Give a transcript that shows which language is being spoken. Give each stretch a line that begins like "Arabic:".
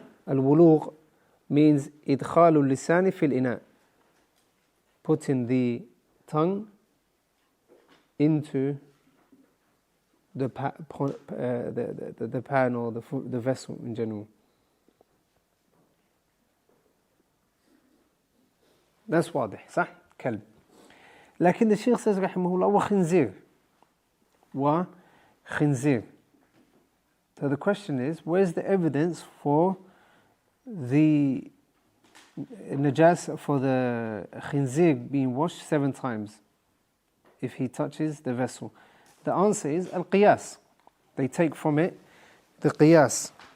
Arabic: الولوغ means إدخال اللسان في الإناء.
English: Putting the tongue into the pan or the vessel in general. That's
Arabic: واضح, صح? كلب. لكن
English: the Shaykh says
Arabic: رحمه الله وخنزير. وخنزير.
English: So the question is, where's the evidence for the najasa, for the khinzir being washed 7 times if he touches the vessel? The answer is al-qiyas. They take from it the qiyas.